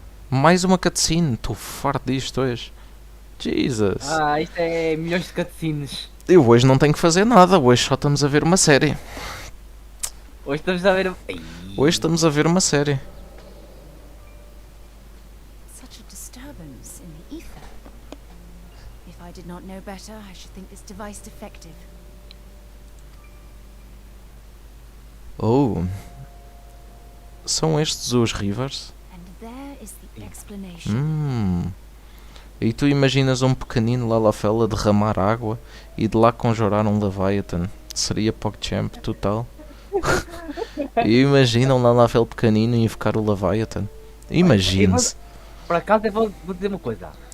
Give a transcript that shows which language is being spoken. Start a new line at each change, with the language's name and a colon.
Portuguese: Mais uma cutscene. Estou farto disto hoje. Jesus. Isto é milhões de cutscenes. Eu hoje não tenho que fazer nada. Hoje só estamos a ver uma série. Hoje estamos a ver... Hoje estamos a ver uma série.
English: Such a disturbance in the ether. If I did not know better, I should think this device defective.
Portuguese: Oh. São estes os Rivers?
English: And there is the explanation.
Portuguese: E tu imaginas um pequenino Lalafell a derramar água e de lá conjurar um Leviathan. Seria PogChamp total. E imagina um Lalafell pequenino e invocar o Leviathan. Imagine-se. Por acaso eu vou dizer uma coisa.